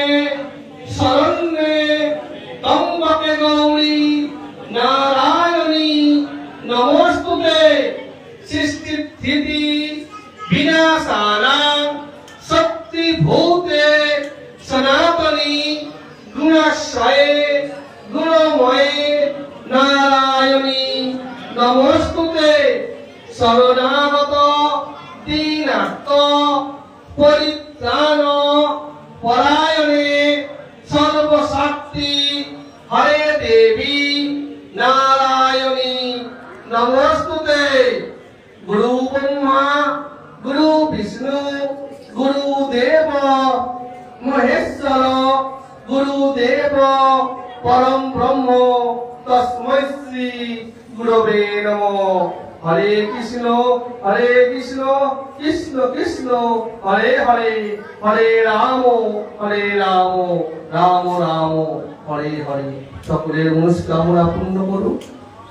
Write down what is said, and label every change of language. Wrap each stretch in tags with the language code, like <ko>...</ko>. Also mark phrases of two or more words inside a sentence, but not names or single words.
<sa>শরণ্যে ত্র্যম্বকে গৌরী নারায়ণী নমস্তুতে সৃষ্টি স্থিতি বিনাশানাং শক্তিভূতে সনাতনী গুণাশ্রয়ে गुणमये नारायणी नमस्तुते शरणागत दीनार्थ परित्राण परायणे सर्वशक्ति हरे देवी नारायणी नमस्तुते गुरु ब्रह्मा गुरु विष्णु गुरुदेव महेश्वर गुरुदेव परम ब्रह्म तस्मै श्री गुरवे नमः। हरे कृष्ण कृष्ण कृष्ण हरे हरे हरे राम राम राम हरे हरे।</sa> <bn>সকলের মনস্কামনা পূর্ণ করুন।</bn>